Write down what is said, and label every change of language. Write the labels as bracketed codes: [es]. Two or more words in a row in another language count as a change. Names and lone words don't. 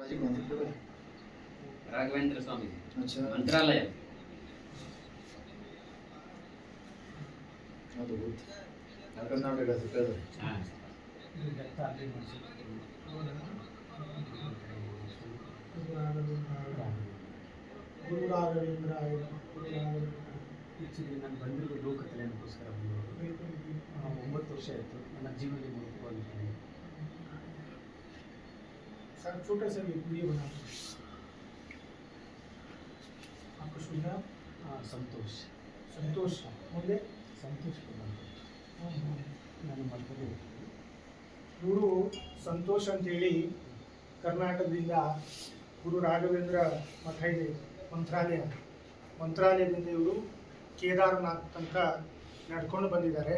[hi] राघवेंद्र स्वामी अच्छा मंत्रालय कर्नाटक [kn] ಗುರು ರಾಘವೇಂದ್ರ ಆ್ಯಕ್ಚುಲಿ ನಾನು ಬಂದಿರೋ ಲೋಕಕಲ್ಯಾಣಕ್ಕೋಸ್ಕರ ಬಂದಿರೋದು 9 ವರ್ಷ ಆಯಿತು ನನ್ನ ಜೀವನದಲ್ಲಿ ಮುಳುಗಿಕೊಂಡಿದ್ದೀನಿ. [hi] सर छोटे से वीडियो बना आपको सुनना [kn] ಸಂತೋಷ್ संतोष ಮುಂದೆ ಸಂತೋಷ್ ನಾನು ಮಲ್ಪಲ್ಲಿ ಇವರು ಸಂತೋಷ್ ಅಂತೇಳಿ ಕರ್ನಾಟಕದಿಂದ ಗುರು ರಾಘವೇಂದ್ರ ಮಠ ಇದೆ ಮಂತ್ರಾಲಯದಿಂದ ಇವರು ಕೇದಾರನಾಥ್ ತನಕ ನಡ್ಕೊಂಡು ಬಂದಿದ್ದಾರೆ.